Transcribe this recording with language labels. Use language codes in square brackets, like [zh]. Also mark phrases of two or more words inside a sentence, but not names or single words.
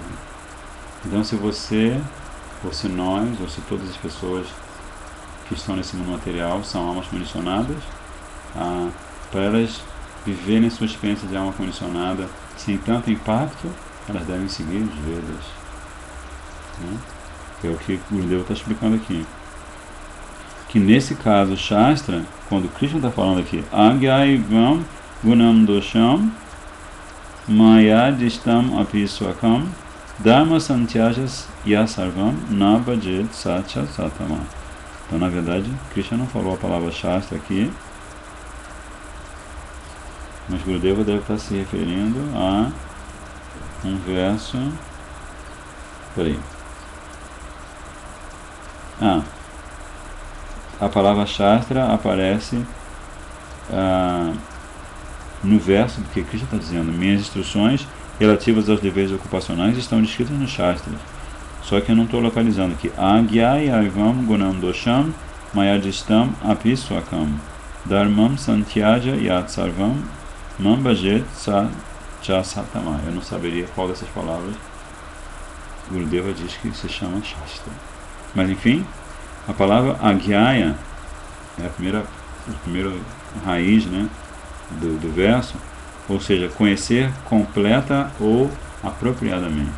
[pt] Então, se você, ou se nós, ou se todas as pessoas que estão nesse mundo material são almas condicionadas, para elas viverem sua experiência de alma condicionada sem tanto impacto, elas devem seguir os Vedas, né? Que é o que o Gurudeva está explicando aqui. Que nesse caso, Shastra, quando Krishna está falando aqui, [sa] आज्ञैवं गुणं दोषं मयादिष्टम् अपिस्वकम् धर्म सन्त्यजस् यसर्वम् नभजेत् सत्य सतम. [pt] Então, na verdade, Krishna não falou a palavra Shastra aqui, mas Gurudeva deve estar se referindo a um verso. Peraí. A palavra Shastra aparece no verso, porque Krishna está dizendo: minhas instruções relativas aos deveres ocupacionais estão descritas no Shastras. Só que eu não estou localizando aqui. [sa] आज्ञाय एवं गुणं दोषं मयादिष्टम् अपिस्वकम् धर्मं सन्त्यज यत्सर्वं मांभजेत् सत्तम. [pt] Eu não saberia qual dessas palavras Gurudeva diz que se chama Shastra. Mas enfim, a palavra Agyaya é a primeira raiz, né, do verso, ou seja, conhecer completa ou apropriadamente.